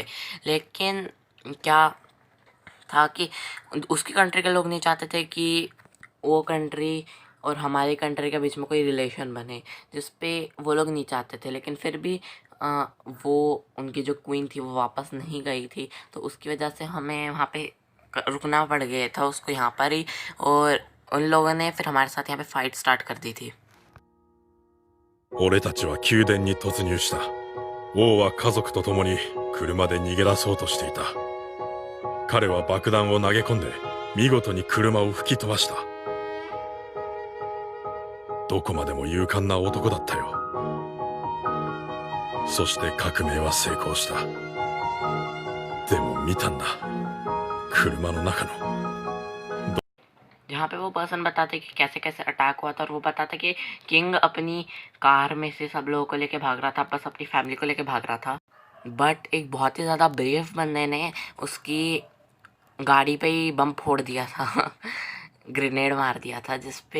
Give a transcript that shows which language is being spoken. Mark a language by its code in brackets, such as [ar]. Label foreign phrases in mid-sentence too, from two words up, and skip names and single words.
[hi] लेकिन क्या था कि उसकी कंट्री के लोग नहीं चाहते थे कि वो कंट्री और हमारी कंट्री के बीच में कोई रिलेशन बने, जिस पे वो लोग नहीं चाहते थे। लेकिन फिर भी वो उनकी जो क्वीन थी वो वापस नहीं गई थी, तो उसकी वजह से हमें वहाँ पे रुकना पड़ गया था उसको यहाँ पर ही। और उन लोगों ने फिर हमारे साथ यहाँ पे फाइट स्टार्ट कर दी थी। [ja] 俺たちは宮殿に突入した。王は家族と共に車で逃げ出そうとしていた。彼は爆弾を投げ込んで見事に車を吹き飛ばした。どこまでも勇敢な男だったよ。そして革命は成功した。でも見たんだ、車の中の [hi] जहाँ पे वो पर्सन बताते कि कैसे कैसे अटैक हुआ था। और वो बताता कि किंग अपनी कार में से सब लोगों को लेके भाग रहा था, बस अपनी फैमिली को लेके भाग रहा था। बट एक बहुत ही ज़्यादा ब्रेव बंदे ने उसकी गाड़ी पे ही बम फोड़ दिया था ग्रेनेड मार दिया था।